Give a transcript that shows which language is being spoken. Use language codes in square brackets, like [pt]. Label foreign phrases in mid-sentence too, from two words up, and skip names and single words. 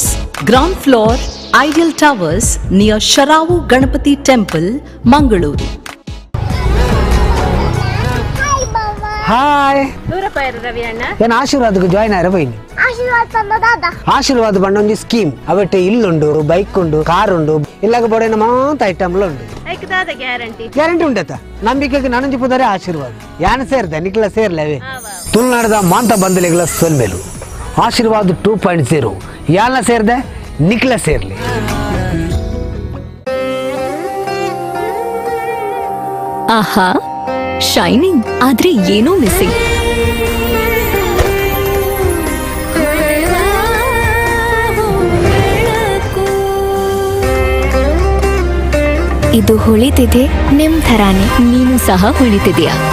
[en] ground floor, Ideal Towers near Sharavu Ganapati Temple, Mangaluru. [tcy] ಹಾಯ್ ಏನು ಆಶೀರ್ವಾದಕ್ಕೆ ಜಾಯ್ನ್ ಆಯ್ರ ಬೈನಿ ಆಶೀರ್ವಾದ ಬಂಡ ಒಂಜಿ ಸ್ಕೀಮ್ ಅವಟ್ಟೆ ಇಲ್ಲುಂಡು ಬೈಕ್ ಉಂಡು ಕಾರ್ ಉಂಡು ಇಲ್ಲಾಗ ಬೋಡೇನ ಮಾತ ಐಟಮ್ಲ ಉಂಡು ಗ್ಯಾರಂಟಿ ಉಂಡತ ನಂಬಿಕೆಗೆ ನನಂಜಿ ಪುದರೆ ಆಶೀರ್ವಾದ ಯಾನ ಸೇರ್ದ ನಿಕ್ಲ ಸೇರ್ಲವೇ ತುಳುನಾಡದ ಮಾಂತ ಬಂದಲಿಗಳ ಸೊಲ್ಮೆಲು ಆಶೀರ್ವಾದ 2.0 ಯಾಲ ಸೇರ್ದೆ ನಿಕ್ಲ ಸೇರ್ಲಿ. ಆಹಾ, [kn] ಶೈನಿಂಗ್ ಆದ್ರೆ ಏನೋ ಮಿಸ್ಸಿಂಗ್. ಇದು ಹೊಳಿತಿದೆ ನಿಮ್ ಥರಾನೇ, ನೀನು ಸಹ ಹೊಳಿತಿದೆಯಾ?